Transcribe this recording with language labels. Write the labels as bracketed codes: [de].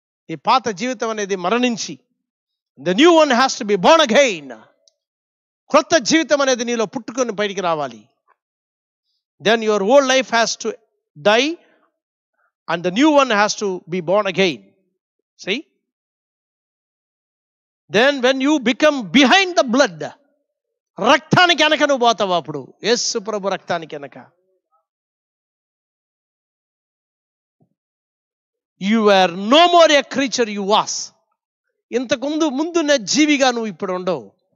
[te] ఈ పాత జీవితం అనేది మరణించి, [en] the new one has to be born again. [te] క్రొత్త జీవితం అనేది నీలో పుట్టుకొని బయటికి రావాలి. [en] Then your whole life has to die and the new one has to be born again. See? Then when you become behind the blood, [te] రక్తానికి వెనక నువ్వు పోతావు. అప్పుడు యేసు ప్రభు రక్తానికి వెనక. [en] You are no more a creature you was. [te] ఇంతకు ముందున్న జీవిగా నువ్వు ఇప్పుడు ఉండవు.